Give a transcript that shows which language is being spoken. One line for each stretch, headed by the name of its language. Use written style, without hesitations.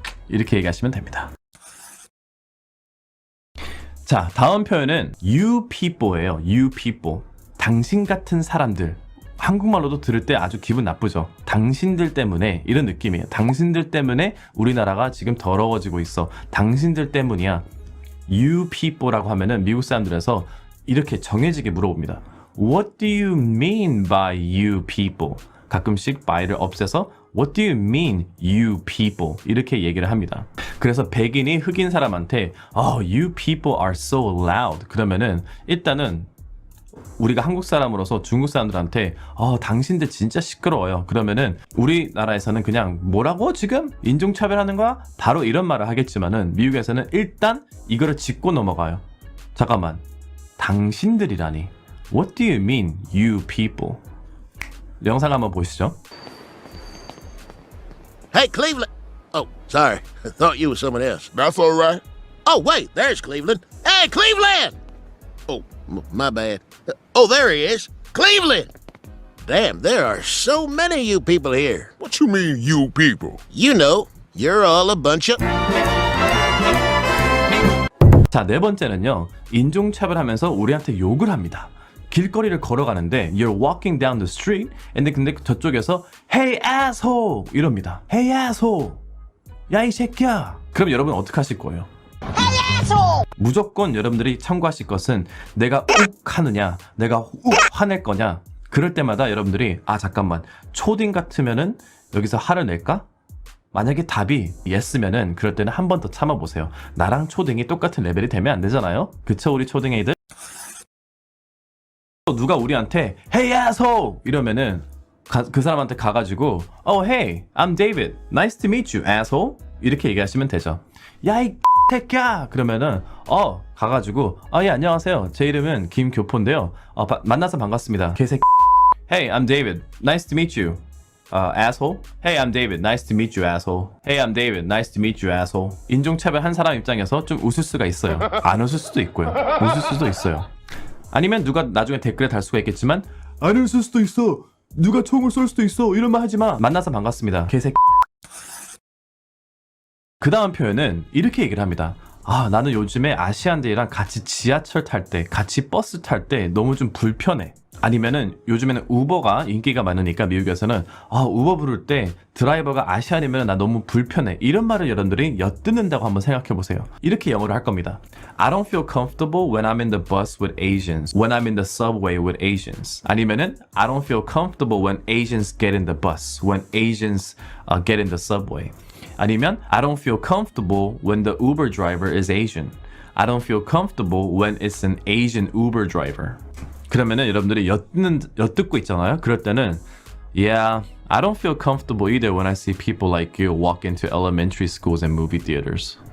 Korean: 이렇게 얘기하시면 됩니다. 자, 다음 표현은
English: you people
Korean: 예요.
English: You people.
Korean: 당신 같은 사람들. 한국말로도 들을 때 아주 기분 나쁘죠. 당신들 때문에 이런 느낌이에요. 당신들 때문에 우리나라가 지금 더러워지고 있어. 당신들 때문이야.
English: You people
Korean: 라고 하면은 미국 사람들에서 이렇게 정해지게 물어봅니다.
English: What do you mean by you people?
Korean: 가끔씩 by를 없애서
English: What do you mean you people?
Korean: 이렇게 얘기를 합니다. 그래서 백인이 흑인 사람한테
English: you people are so loud.
Korean: 그러면은 일단은 우리가 한국 사람으로서 중국 사람들한테 당신들 진짜 시끄러워요. 그러면은 우리나라에서는 그냥 뭐라고 지금? 인종차별하는 거야? 바로 이런 말을 하겠지만은 미국에서는 일단 이거를 짚고 넘어가요. 잠깐만. 당신들이라니.
English: What do you mean you people?
Korean: 영상 한번 보시죠.
English: Hey, Cleveland. Oh, sorry. I thought you were someone else. That's all right. Oh, wait, there's Cleveland. Hey, Cleveland! Oh, my bad. Oh, there he is. Cleveland! Damn, there are so many of you people here. What you mean, you people? You know, you're all a bunch of...
Korean: 자, 네 번째는요. 인종차별하면서 우리한테 욕을 합니다. 길거리를 걸어가는데
English: You're walking down the street
Korean: 근데 저쪽에서
English: Hey asshole!
Korean: 이럽니다.
English: Hey asshole!
Korean: 야 이 새끼야! 그럼 여러분 어떻게 하실 거예요?
English: Hey asshole!
Korean: 무조건 여러분들이 참고하실 것은 내가 욱 하느냐 내가 욱 화낼 거냐 그럴 때마다 여러분들이 잠깐만 초딩 같으면은 여기서 화를 낼까? 만약에 답이 yes면은 그럴 때는 한 번 더 참아보세요. 나랑 초딩이 똑같은 레벨이 되면 안 되잖아요? 그쵸 우리 초딩애들? 누가 우리한테
English: Hey asshole!
Korean: 이러면은 그 사람한테 가가지고
English: Hey, I'm David. Nice to meet you, asshole.
Korean: 이렇게 얘기하시면 되죠. 야 이 새끼야! 그러면은 가가지고 예 안녕하세요. 제 이름은 김교포인데요. 만나서 반갑습니다. 개새끼.
English: Hey, I'm David. Nice to meet you. Asshole. Hey, I'm David. Nice to meet you, asshole. Hey, I'm David. Nice to meet you, asshole.
Korean: 인종차별 한 사람 입장에서 좀 웃을 수가 있어요. 안 웃을 수도 있고요. 웃을 수도 있어요. 아니면 누가 나중에 댓글에 달 수가 있겠지만 안 웃을 수도 있어. 누가 총을 쏠 수도 있어. 이런 말 하지 마. 만나서 반갑습니다. 개새끼. 그 다음 표현은 이렇게 얘기를 합니다. 나는 요즘에 아시안들이랑 같이 지하철 탈 때, 같이 버스 탈 때 너무 좀 불편해. 아니면은 요즘에는 우버가 인기가 많으니까 미국에서는 우버 부를 때 드라이버가 아시안이면 나 너무 불편해. 이런 말을 여러분들이 엿듣는다고 한번 생각해 보세요. 이렇게 영어를 할 겁니다.
English: I don't feel comfortable when I'm in the bus with Asians. When I'm in the subway with Asians.
Korean: 아니면은
English: I don't feel comfortable when Asians get in the bus. When Asians get in the subway.
Korean: 아니면
English: I don't feel comfortable when the Uber driver is Asian. I don't feel comfortable when it's an Asian Uber driver.
Korean: 그러면은 여러분들이 엿듣고 있잖아요. 그럴 때는
English: Yeah, I don't feel comfortable either when I see people like you walk into elementary schools and movie theaters.